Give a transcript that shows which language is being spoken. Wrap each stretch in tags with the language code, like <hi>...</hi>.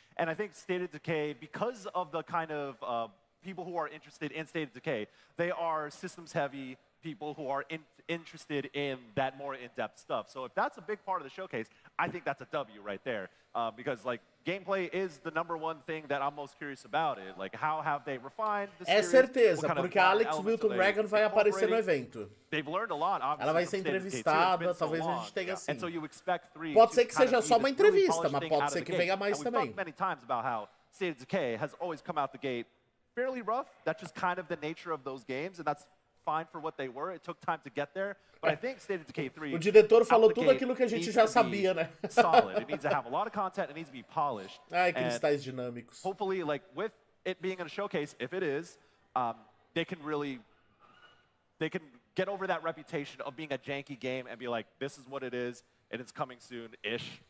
<en>And I think State of Decay, because of the kind of people who are interested in State of Decay, they are systems-heavy people who are interested in that more in-depth stuff. So if that's a big part of the showcase, I think that's a W right there. Because like gameplay is the #1 thing that I'm most curious about it. Like how have they refined the series?</en> <pt>É certeza, porque a Alex Wilton Reagan vai aparecer no evento.</pt> <en>They've learned a lot, obviously.</en> <pt>Ela vai ser entrevistada, talvez a gente tenha assim.</pt> <en>And so you expect 3</en> <pt>Pode ser que seja só uma entrevista, mas pode ser que venha mais também.</pt> <en>We've talked many times about how State of Decay has always come out the gate fairly rough. That's just kind of the nature of those games, and that's fine for what they were. It took time to get there, but I think State of Decay 3.</en> <pt>O diretor falou tudo aquilo que a gente já sabia, né?</pt> <en>Solid. It needs to have a lot of content. It needs to be polished.</en> <pt>Ai, cristais dinâmicos.</pt> <en>Hopefully, like with it being in a showcase, if it is, they can get over that reputation of being a janky game and be like, this is what it is, and it's coming soon-ish.</en>